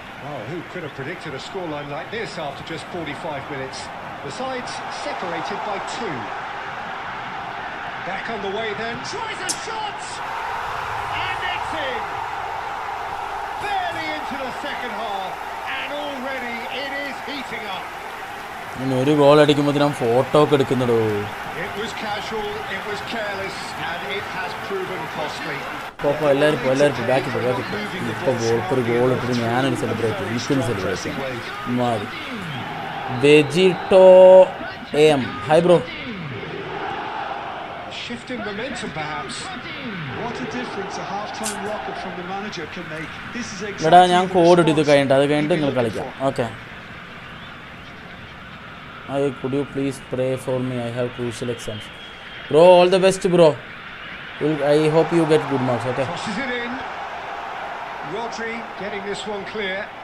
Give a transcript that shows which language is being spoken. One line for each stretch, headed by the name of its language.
English: Oh, who could have predicted a scoreline like this after just 45 minutes? The sides separated by 2. Back on the way then, tries a shot! And it's in! Barely into the second half, and already it is heating up.
Malayalam: ഇനി ഒരു goal അടിക്കുമ്പോൾ ഞാൻ photo ഒക്കെ എടുക്കുന്നുണ്ടോ?
English: It was casual, it was careless, and it has proven costly.
Malayalam: ഇപ്പോൾ എല്ലാവരും ബാക്കി ഇപ്പോൾ ഒരു ഗോൾ ഇട്ടിട്ട് ഞാനൊരു സെലിബ്രേറ്റ് എനിക്കൊന്ന് സെലിബ്രേറ്റ് മാറി. വെജിറ്റോ M hi bro.
English: Shifting momentum perhaps. What a difference a half-time rocket from the manager can make. This is exactly.
Malayalam: എടാ ഞാൻ കോഡ് ഇട്ട് ഇത് കഴിഞ്ഞിട്ട് നിങ്ങൾ കളിക്കാം. Okay.
English: Could you please pray for me? I have crucial exams. Bro, all the best, bro. I hope you get good marks. Okay. Crosses it in. Rodri getting this one clear.